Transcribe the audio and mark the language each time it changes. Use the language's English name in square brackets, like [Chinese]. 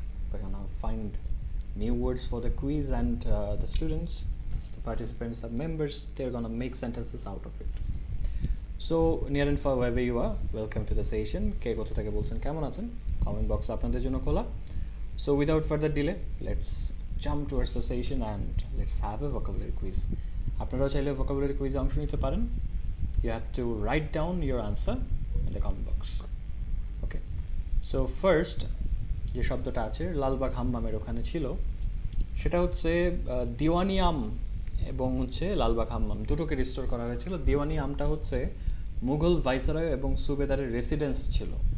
[English] We're going to find new words for the quiz, and the students, the participants, the members, they're going to make sentences out of it. So near and far wherever you are, welcome to the session. [Bangla] কে কোথা থেকে বলছেন, কেমন আছেন? Comment box আপনাদের জন্য খোলা. [English] So without further delay, let's jump towards the session and let's have a vocabulary quiz. [Bangla] আপনারাও চাইলে vocabulary quiz অংশ নিতে পারেন. [English] You have to write down your answer in the comment box. Okay. [Bangla] So first যে শব্দটা আছে লালবাগ হাম্মামের ওখানে ছিল, সেটা হচ্ছে দিওয়ানি আম এবং হচ্ছে লালবাগ হাম্মাম দুটোকে রিস্টোর করা হয়েছিল. দিওয়ানি আমটা হচ্ছে মুঘল ভাইসরয় এবং সুবেদারের রেসিডেন্স ছিল.